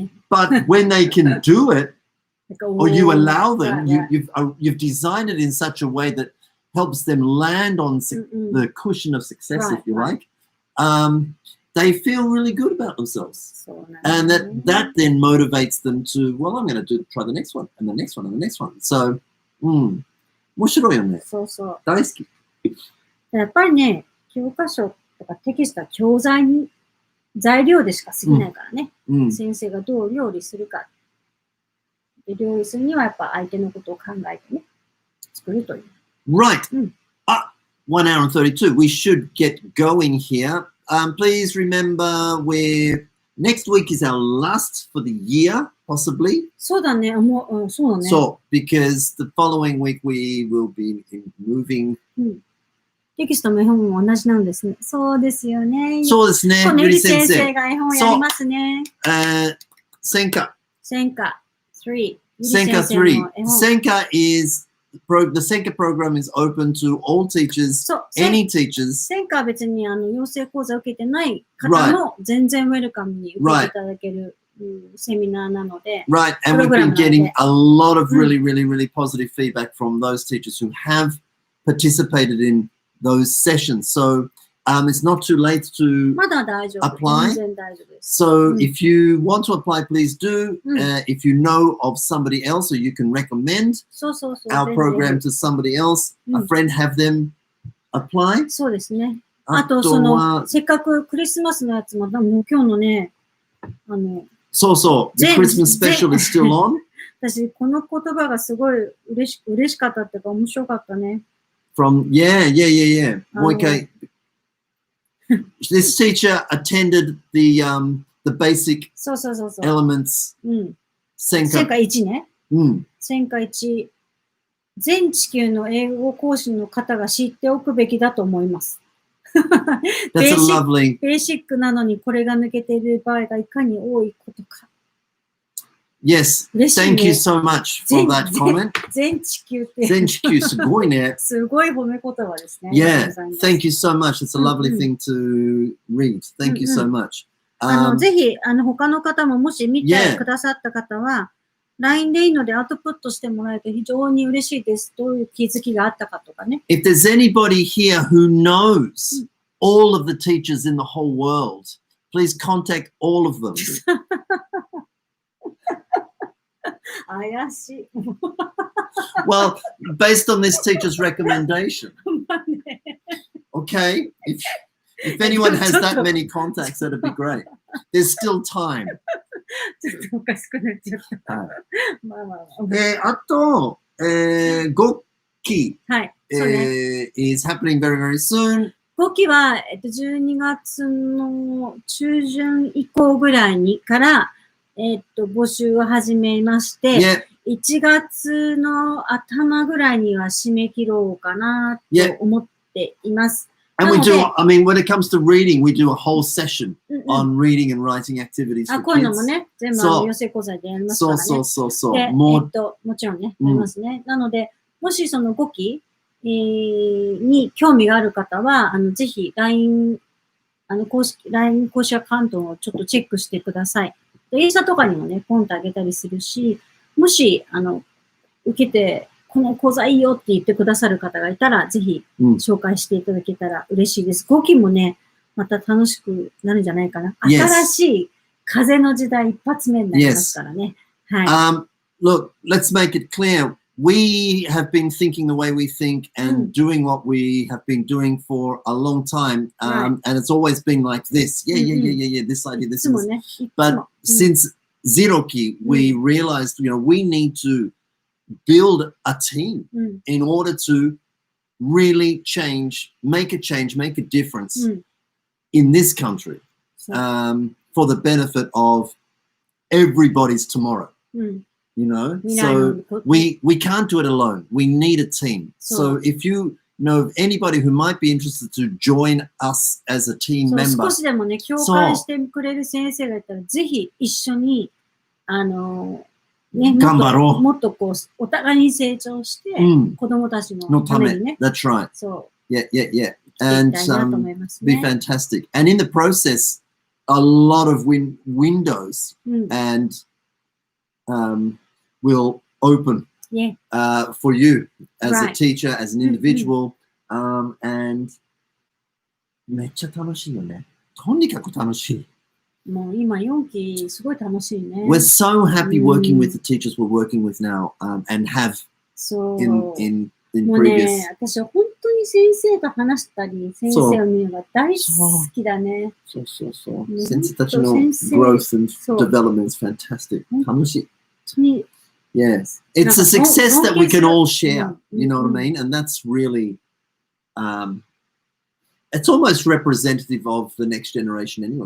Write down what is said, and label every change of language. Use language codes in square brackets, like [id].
[en] But when they can do it, or you allow them, you've designed it in such a way that helps them land on the cushion of success, if you like. They feel really good about themselves. And that then motivates them to, well, I'm going to try the next one, and the next one, and the next one. [ja] So, 面白いよね。そうそう。大好き。やっぱりね、教科書とかテキストは教材に、材料でしか過ぎないからね。先生がどう料理するか。で料理するにはやっぱ相手のことを考えてね、作るという。 [en] Right. 1 hour and 32. We should get going here. Please remember next week is our last for the year, possibly. [ja] そうだね。そうだね。 [en] So, because the following week we will be moving. [ja] テキストも絵本も同じなんですね。そうですよね。そうですね。ゆり先生が絵本やりますね。専科。 3. 専科3. [en] 専科 is the専科 program is open to all teachers, any teachers. [ja] 専科は別に養成講座を受けてない方も全然ウェルカムに受けていただけるセミナーなので。 [en] Right, and we've been getting a lot of really positive feedback from those teachers who have participated in those sessions. So it's not too late to apply. So if you want to apply, please do. If you know of somebody else, or you can recommend our program to somebody else, a friend, have them apply. [ja] そうですね。あとせっかくクリスマスのやつも今日のね、 [en] the Christmas special is still on. [ja] 私この言葉がすごい嬉しかったっていうか面白かったね。 Fromもう一回。 [en] This teacher attended the basic elements. [ja] 専科 1ね。専科1。全地球の英語講師の方が知っておくべきだと思います。ベーシックなのにこれが抜けている場合がいかに多いことか。 [en] Yes, thank you so much for that comment. [ja] 全地球って。全地球すごいね。すごい褒め言葉ですね。 [en] Yeah, thank you so much. It's a lovely thing to read. Thank you so much. [ja] ぜひ他の方ももし見てくださった方は、LINE でいいのでアウトプットしてもらえて非常に嬉しいです。どういう気づきがあったかとかね。 [en] If there's anybody here who knows all of the teachers in the whole world, please contact all of them. [ja] 怪しい。 [en] Well, based on this teacher's recommendation. Okay? If anyone has that many contacts, that'd be great. There's still time. [ja] ちょっとおかしくなっちゃった。はい。まあまあまあ。あと、5期、はい。そうね。 [en] is happening very, very soon. [ja] 5期は、12月の中旬以降ぐらいにから、募集を始めまして、 [en] Yeah, [ja] 1月の頭ぐらいには締め切ろうかなと思っています。 [en] and we do, I mean, when it comes to reading, we do a whole session [ja] うんうん、 [en] on reading and writing activities [ja] あ、 [en] for [ja] こういうのも [en] kids. [ja] ね、全部そう養成講座でやりますからね。そう。で、もちろんね、うんやりますね。なので、もしその5期、に興味がある方は、ぜひ LINE、LINE 公式アカウントをちょっとチェックしてください。で、インスタとかにもね、ポンとあげたりするし、もし、受けて、この講座いいよって言ってくださる方がいたら、ぜひ紹介していただけたら嬉しいです。5期もね、また楽しくなるんじゃないかな。 [en] Yes. [ja] 新しい風の時代一発目になりますからね。 [en] はい。Look, let's make it clear. We have been thinking the way we think and doing what we have been doing for a long time. And it's always been like this. Yeah. This idea, this is. But since Zeroki, we realized, we need to build a team in order to really make a difference in this country for the benefit of everybody's tomorrow. So we can't do it alone. We need a team. So if you know of anybody who might be interested to join us as a team member. [ja] 少しでもね、共感してくれる先生がいたら、ぜひ一緒に、ね、もっとこう、お互いに成長して、子供たちのためにね。 [en] That's right. [ja] そう。 [en] Yeah. And be fantastic. And in the process, a lot of windows and will open for you as a teacher, as an individual. [ja] And めっちゃ楽しいよね。とにかく楽しい。もう今4期すごい楽しいね。 [en] We're so happy working with the teachers we're working with now and have in [ja] もう [en] previous. [ja] ね、私は本当に先生と話したり、先生を見るのが大好きだね。そう。先生たちの [en] growth and development is fantastic. [ja] 楽しい。Yes. [en] It's a success that we can all share. You know what I mean? And that's really, it's almost representative of the next generation anyway.